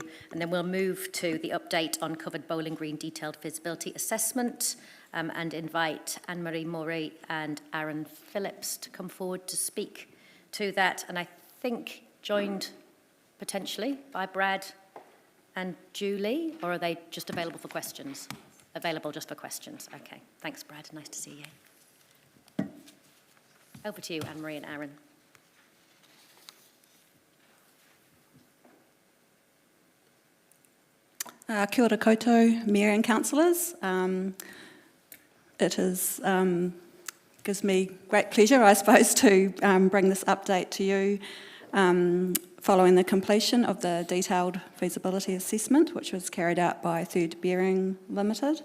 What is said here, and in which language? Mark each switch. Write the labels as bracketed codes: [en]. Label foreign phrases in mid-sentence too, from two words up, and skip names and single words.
[en] And then we'll move to the update on covered bowling green detailed feasibility assessment and invite Anne-Marie Morey and Aaron Phillips to come forward to speak to that. And I think joined potentially by Brad and Julie, or are they just available for questions? Available just for questions. Okay. Thanks, Brad. Nice to see you. Over to you, Anne-Marie and Aaron. [mi] Kia ora koutou, [en] Mayor and councillors. It is gives me great pleasure, I suppose, to bring this update to you following the completion of the detailed feasibility assessment, which was carried out by Third Bearing Limited.